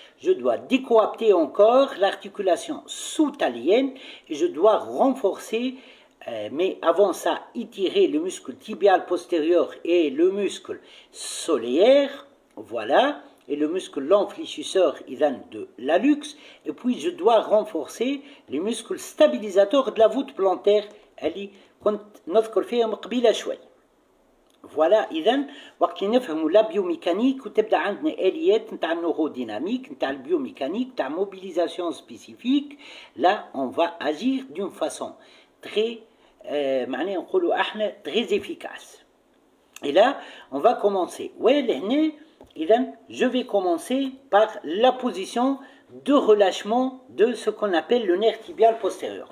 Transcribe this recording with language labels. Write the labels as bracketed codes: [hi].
[fr] Je dois décoapter encore l'articulation sous-talienne et je dois renforcer mais avant ça, étirer le muscle tibial postérieur et le muscle solaire, voilà, et le muscle l'enfléchisseur de l'hallux, et puis je dois renforcer les muscles stabilisateurs de la voûte plantaire, [ar] اللي كنت نذكر فيهم قبيله شوي. فوالا اذا وقت نفهموا لا بيوميكانيك وتبدا عندنا اليات نتاع النوروديناميك نتاع البيوميكانيك نتاع موبيليزاسيون سبيسيفيك. [fr] Là on va agir d'une façon très [ar] معناها نقولوا احنا [fr] très efficace. Et là on va commencer [ar] لهنا اذا [fr] je vais commencer par la position de relâchement de ce qu'on appelle le nerf tibial postérieur.